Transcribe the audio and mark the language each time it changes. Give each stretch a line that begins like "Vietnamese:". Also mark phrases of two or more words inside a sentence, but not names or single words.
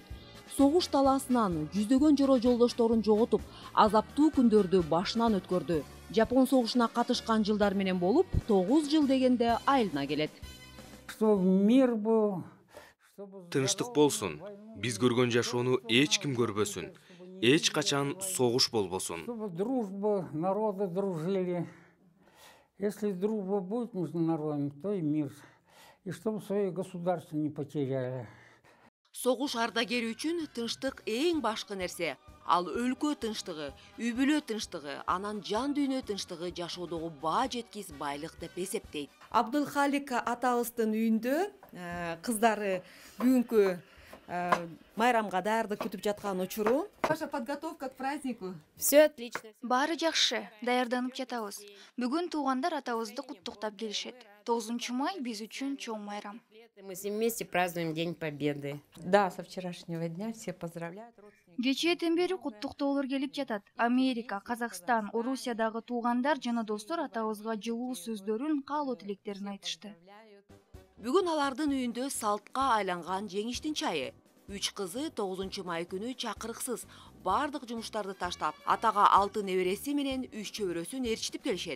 Kyrgyz: Согуш талаасынан жүздөгөн жоро жолдошторун жоготуп, азаптуу күндөрдү башынан өткөрдү. Жапон согушуна катышкан жылдар менен болуп, 9 жыл дегенде айылына келет. Тынчтык болсун. Биз көргөн жашоону эч ким көрбөсүн. Эч качан согуш болбосун.
Russian: Дружба, народы дружили. Если дружба будет между народами, то и мир. И чтобы свое государство не потеряли.
Kyrgyz: Согуш ардагери үчүн тынчтык эң башкы нерсе. Ал өлкө тынчтыгы, үй бүлө тынчтыгы, анан жан дүйнө тынчтыгы жашоодогу баа жеткис байлык деп эсептейт. Абдулхалик атабыздын үйүндө кыздары бүгүнкү майрамга даярдык күтүп жаткан учуру.
Russian: Ваша подготовка к празднику? Все отлично.
Kyrgyz: Баары жакшы, даярданып жатабыз. Бүгүн туугандар атабызды куттуктап келишет. 9 май биз үчүн чоң майрам.
Russian: Мы все вместе празднуем День Победы. Да, со вчерашнего дня все поздравляют.
Kyrgyz: Кечээден бери куттуктоолор келип жатат. Америка, Казакстан, Орусиядагы туугандар жана достор атабызга жылуу сөздөрүн, каалоо тилектерин айтышты. Бүгүн алардын үйүндө салтка айланган жеңиштин чайы. 3 кызы 9 май күнү чакырыксыз бардык жумуштарды таштап, атага 6 небереси менен 3 чөбөрөсүн ээрчитип келишет.